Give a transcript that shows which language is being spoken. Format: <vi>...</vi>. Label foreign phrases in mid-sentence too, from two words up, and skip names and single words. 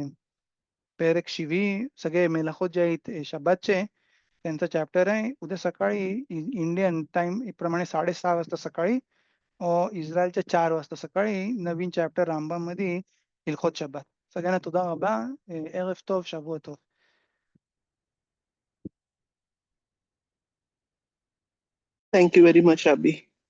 <mr>पेरेक शिवी सगळे मेलाखोत जे आहेत शब्बातचे त्यांचा चॅप्टर आहे उद्या सकाळी इंडियन टाइम प्रमाणे 6:30 वाजता सकाळी इस्रायलच्या 4 वाजता सकाळी नवीन चॅप्टर रामबाम मध्ये</mr> <he>הלכות שבת.</he> <mr>सगळ्यांना</mr> <he>תודה רבה, ערב טוב, שבוע טוב.</he> <en>Thank you very much, Abhi.</en>